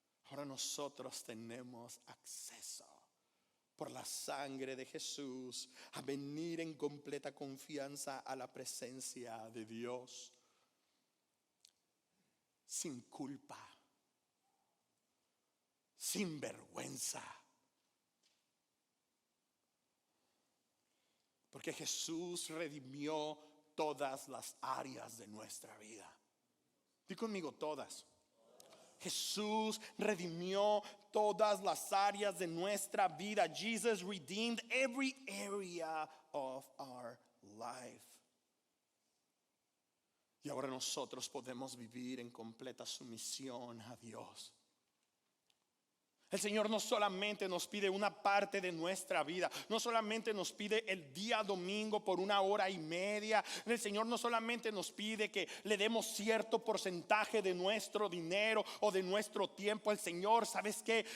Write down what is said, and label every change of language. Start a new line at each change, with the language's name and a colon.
Spanish: Ahora nosotros tenemos acceso por la sangre de Jesús a venir en completa confianza a la presencia de Dios, sin culpa, sin vergüenza, porque Jesús redimió todas las áreas de nuestra vida. Di conmigo: todas. Jesús redimió todas las áreas de nuestra vida.
English: Jesus redeemed every area of our life.
Spanish: Y ahora nosotros podemos vivir en completa sumisión a Dios. El Señor no solamente nos pide una parte de nuestra vida, no solamente nos pide el día domingo por 1 hora y media. El Señor no solamente nos pide que le demos cierto porcentaje de nuestro dinero o de nuestro tiempo. El Señor, ¿sabes qué?